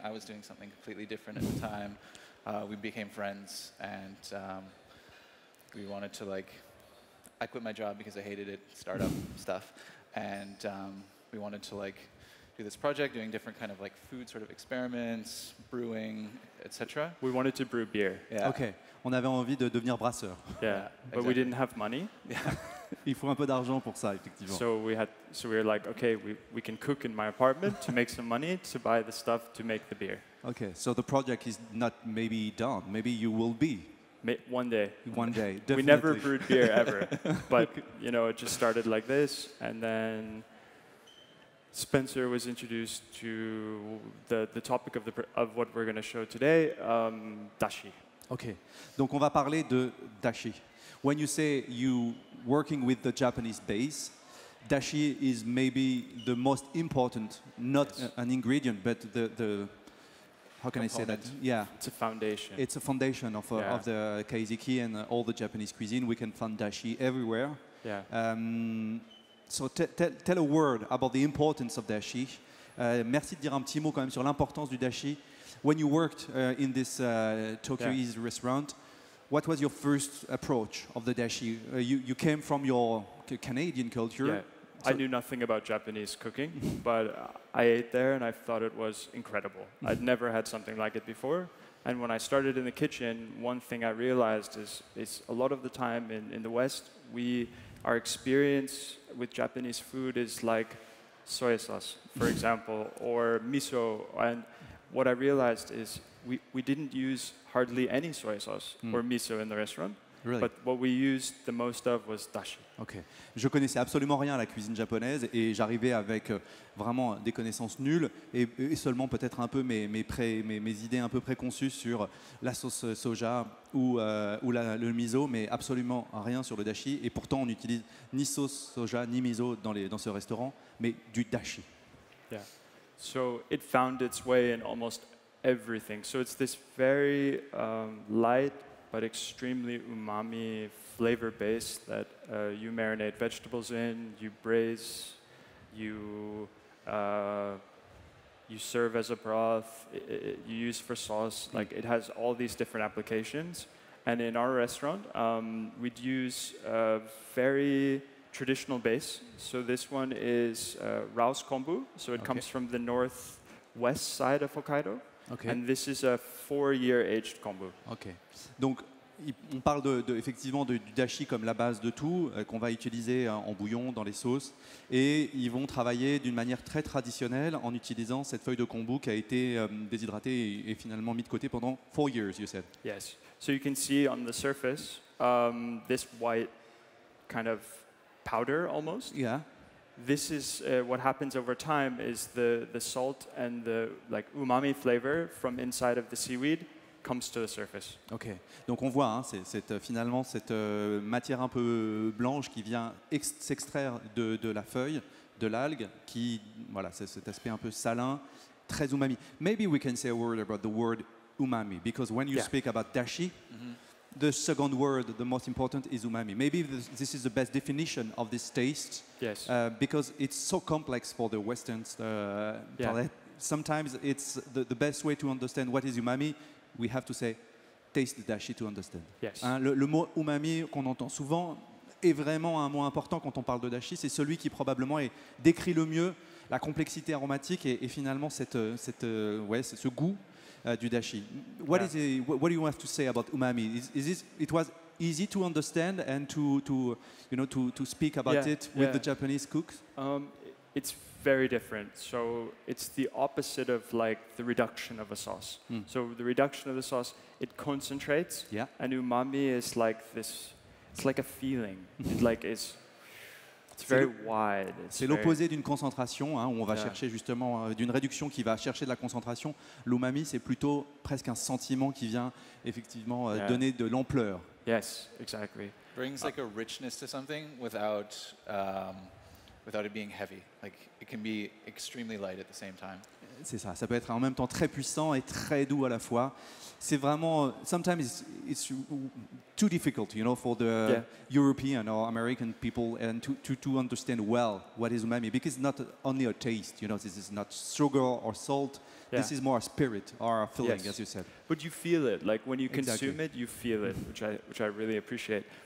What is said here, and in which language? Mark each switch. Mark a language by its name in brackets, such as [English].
[English] I was doing something completely different at the time. We became friends, and we wanted to I quit my job because I hated it, startup stuff, and we wanted to do this project, doing different kind of food sort of experiments, brewing, etc. We wanted to brew beer. Yeah. [French] Ok, on avait envie de devenir brasseur. [English] Yeah, but we didn't have money. Yeah. [French] Il faut un peu d'argent pour ça, effectivement. [English] So we were like, okay, we can cook in my apartment to make some money to buy the stuff to make the beer. Okay, so the project is not maybe done. Maybe you will be. One day. One day, definitely. We never brewed beer ever, but it just started like this, and then Spencer was introduced to the topic of what we're going to show today, Dashi. [French] Ok. Donc on va parler de dashi. [English] When you say you working with the Japanese base, dashi is maybe the most important, not an ingredient, but the how can I say that? Yeah. It's a foundation. It's a foundation of the kaiseki and all the Japanese cuisine. We can find dashi everywhere. Yeah. So tell a word about the importance of dashi. [French] Merci de dire un petit mot quand même sur l'importance du dashi. [English] When you worked in this Tokyo-East restaurant, what was your first approach of the dashi? You came from your Canadian culture. Yeah. I knew nothing about Japanese cooking, but I ate there and I thought it was incredible. I'd never had something like it before. And when I started in the kitchen, one thing I realized is a lot of the time in the West, our experience with Japanese food is like soy sauce, for example, or miso. And what I realized is we didn't use hardly any soy sauce or miso in the restaurant. Really? But what we used the most of was dashi. Ok. [French] Je connaissais absolument rien à la cuisine japonaise et j'arrivais avec vraiment des connaissances nulles et seulement peut-être un peu mes idées un peu préconçues sur la sauce soja ou le miso, mais absolument rien sur le dashi. Et pourtant, on n'utilise ni sauce soja ni miso dans ce restaurant, mais du dashi. [English] Yeah. So it found its way in almost everything. So it's this very light but extremely umami flavor base that you marinate vegetables in, you braise, you serve as a broth, you use for sauce. Like it has all these different applications. And in our restaurant, we'd use a very traditional base. So this one is Rouse kombu. So it comes from the northwest side of Hokkaido. Okay. And this is a 4-year aged kombu. Ok. [French] Donc, on parle effectivement du dashi comme la base de tout, qu'on va utiliser en bouillon, dans les sauces. Et ils vont travailler d'une manière très traditionnelle en utilisant cette feuille de kombu qui a été déshydratée et finalement mise de côté pendant [English] 4 years, you said. Yes. So you can see on the surface this white kind of powder almost. Yeah. This is what happens over time is the salt and the umami flavor from inside of the seaweed comes to the surface. Ok. [French] Donc on voit finalement cette matière un peu blanche qui vient s'extraire de la feuille, de l'algue, qui voilà, c'est cet aspect un peu salin, très umami. [English] Maybe we can say a word about the word umami because when you speak about dashi. The second word, the most important, is umami. Maybe this is the best definition of this taste. Yes. Because it's so complex for the Westerns. Sometimes it's the best way to understand what is umami. We have to say, taste the dashi to understand. Yes. [French] Le mot umami qu'on entend souvent est vraiment un mot important quand on parle de dashi. C'est celui qui probablement décrit le mieux la complexité aromatique et finalement ce goût. Du dashi. [English] What do you have to say about umami? It was easy to understand and to speak about it with the Japanese cooks? It's very different. So it's the opposite of like the reduction of a sauce. So the reduction of the sauce, it concentrates. Yeah. And umami is like this. It's like a feeling. It's very wide. [French] C'est l'opposé d'une concentration, où on va chercher justement d'une réduction qui va chercher de la concentration. L'umami, c'est plutôt presque un sentiment qui vient effectivement donner de l'ampleur. [English] Yes, exactly. Brings like a richness to something without it being heavy. Like it can be extremely light at the same time. [French] C'est ça. Ça peut être en même temps très puissant et très doux à la fois. C'est vraiment, [English] sometimes it's too difficult, for the European or American people and to understand well what is umami, because it's not only a taste, this is not sugar or salt, this is more a spirit or a feeling, as you said. But you feel it, like when you consume it, you feel it, which I really appreciate.